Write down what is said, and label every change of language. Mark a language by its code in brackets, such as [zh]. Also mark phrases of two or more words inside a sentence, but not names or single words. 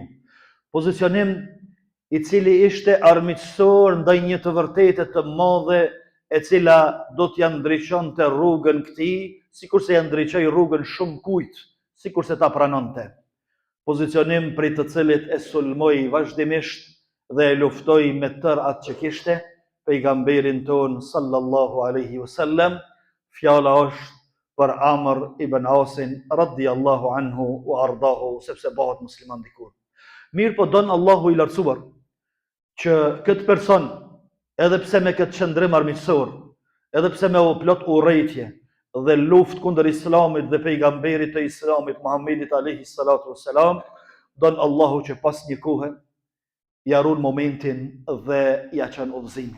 [sq] Pozicionim i cili ishte armiqësor ndaj një të vërtetë të madhe e cila do t'ja ndriçonte rrugën këtij, sikurse ja ndriçoi rrugën shumë kujt, sikurse ta pranonte. Pozicionim prej të cilit e sulmoi vazhdimisht dhe e luftoi me tërë atë që kishte pejgamberin ton [ar] صلى الله عليه وسلم. [sq] Fjala është për Amr ibn Asin [ar] رضي الله عنه وأرضاه, [sq] sepse bëhet musliman dikur. Mirë po don Allahu i lartësuar që këtë person, edhe pse me këtë qëndrim armiqësor, edhe pse me o plot urrëtie dhe luftë kundër Islamit dhe pejgamberit të Islamit Muhammedit [ar] عليه الصلاة والسلام, [sq] don Allahu që pas një kohe ja ruan momentin dhe ja çon udhëzimin.